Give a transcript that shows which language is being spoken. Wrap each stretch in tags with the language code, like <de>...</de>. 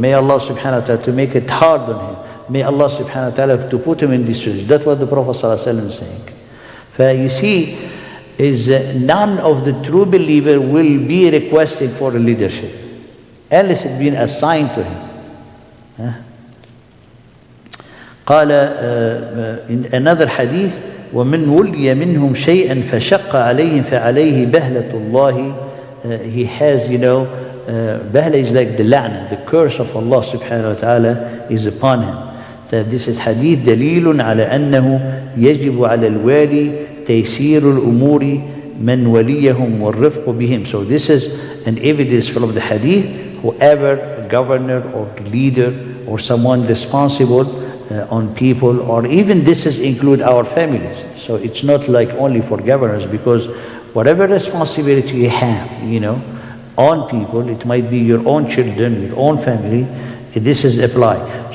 <en>May Allah subhanahu wa ta'ala to make it hard on him. May Allah subhanahu wa ta'ala to put him in distress. That's what the Prophet ﷺ is saying. You see, is none of the true believer will be requesting for a leadership unless it's been assigned to him.</en> <ar>قال</ar> <en>in another hadith</en> <ar>ومن ولي منهم شيئا فشق عليهم فعليه بهلة الله.</ar> <en>He has, bahla is like the la'na, the curse of Allah subhanahu wa ta'ala is upon him. So this is hadith</en> <ar>دليل على أنه يجب على الوالي تيسير الأمور من وليهم والرفق بهم.</ar> <en>So this is an evidence from the hadith, whoever, a governor or leader or someone responsible on people, or even this is include our families. So it's not like only for governors, because whatever responsibility you have, on people, it might be your own children, your own family, this is applied.</en>